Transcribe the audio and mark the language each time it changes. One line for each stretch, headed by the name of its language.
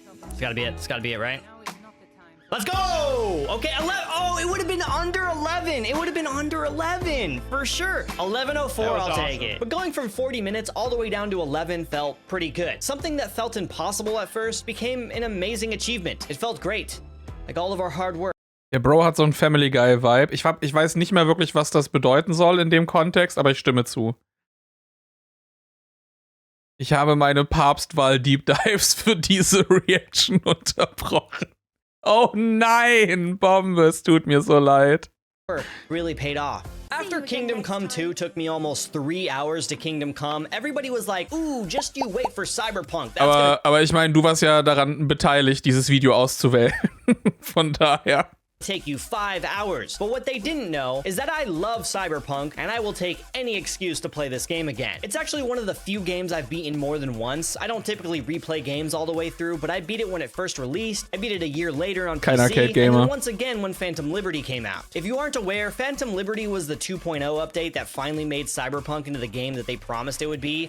English: It's gotta be it. It's gotta be it, right? Let's go! Okay, 11. Oh, it would have been under 11. It would have been under 11 for sure. 11:04, I'll take it. But going from 40 minutes all the way down to 11 felt pretty good. Something that felt impossible at first became an amazing achievement. It felt great, like all of our hard work.
German: Der Bro hat so einen Family Guy-Vibe. Ich weiß nicht mehr wirklich, was das bedeuten soll in dem Kontext, aber ich stimme zu. Ich habe meine Papstwahl-Deep Dives für diese Reaction unterbrochen. Oh nein, Bombe, es tut mir so leid.
English: Really paid off. After Kingdom Come 2 took me almost 3 hours to Kingdom Come, everybody was like, ooh, just you wait for Cyberpunk.
German: Aber ich meine, du warst ja daran beteiligt, dieses Video auszuwählen. Von daher.
English: Take you 5 hours. But what they didn't know is that I love Cyberpunk and I will take any excuse to play this game again. It's actually one of the few games I've beaten more than once. I don't typically replay games all the way through, but I beat it when it first released. I beat it a year later on PC, arcade gamer. and then once again when Phantom Liberty came out. If you aren't aware, Phantom Liberty was the 2.0 update that finally made Cyberpunk into the game that they promised it would be.